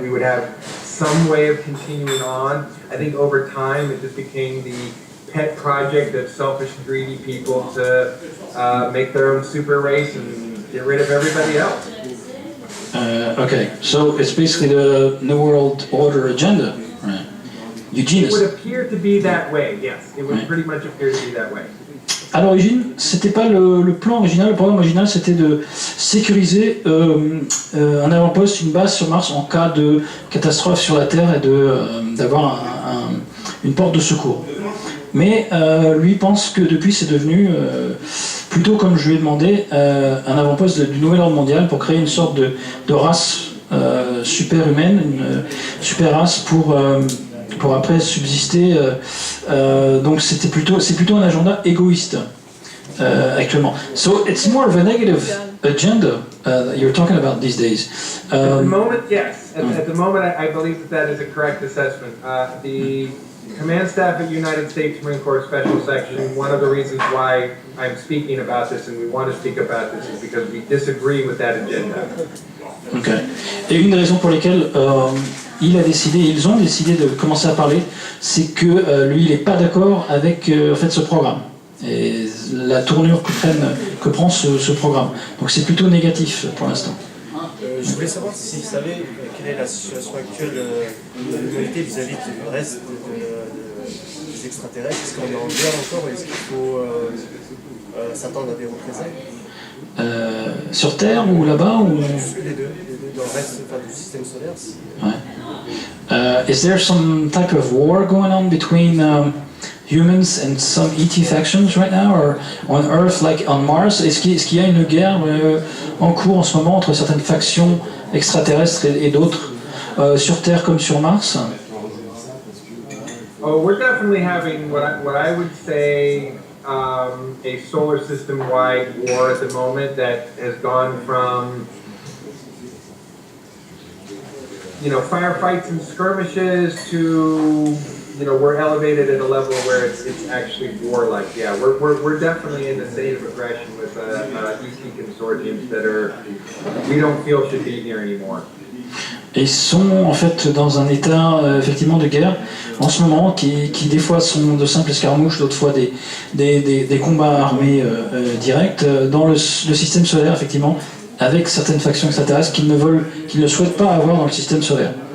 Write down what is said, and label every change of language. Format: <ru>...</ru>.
<en>We would have some way of continuing on. I think over time it just became the pet project of selfish, greedy people to make their own super race and get rid of everybody else. Okay, so it's basically the New World Order agenda, right? Eugenics. It would appear to be that way, yes. It would pretty much appear to be that way.</en> <fr>À l'origine, c'était pas le plan original, le programme original c'était de sécuriser un avant-poste, une base sur Mars en cas de catastrophe sur la Terre et d'avoir une porte de secours. Mais lui pense que depuis c'est devenu, plutôt comme je lui ai demandé, un avant-poste du nouvel ordre mondial pour créer une sorte de race super humaine, une super race pour après subsister. Donc c'est plutôt un agenda égoïste actuellement.</fr> <en>So it's more of a negative agenda that you're talking about these days. At the moment, yes. At the moment, I believe that is a correct assessment. The Command Staff at United States Marine Corps Special Section, one of the reasons why I'm speaking about this and we want to speak about this is because we disagree with that agenda. Okay.</en> <fr>Et une des raisons pour lesquelles ils ont décidé de commencer à parler, c'est que lui, il n'est pas d'accord avec en fait, ce programme et la tournure que prend ce programme. Donc c'est plutôt négatif pour l'instant. Je voulais savoir si vous savez quelle est la situation actuelle de l'humanité vis-à-vis du reste des extraterrestres. Est-ce qu'on est en guerre encore ou est-ce qu'il faut s'attendre à des représailles sur Terre ou là-bas ou... Les deux, dans le reste du système solaire. Ouais.</fr> <en>Is there some type of war going on between humans and some ET factions right now, or on Earth like on Mars?</en> <fr>Est-ce qu'il y a une guerre en cours en ce moment entre certaines factions extraterrestres et d'autres sur Terre comme sur Mars?</fr> <en>Oh, we're definitely having what I would say a solar system-wide war at the moment that has gone from, you know, firefights and skirmishes to, you know, we're elevated at a level where it's actually warlike. Yeah, we're definitely in the state of aggression with ET consortiums that we don't feel should be here anymore.</en> <fr>Et ils sont en fait dans un état effectivement de guerre en ce moment qui des fois sont de simples escarmouches, d'autres fois des combats armés directs dans le système solaire effectivement avec certaines factions extraterrestres qu'ils ne souhaitent pas avoir dans le système solaire.</fr>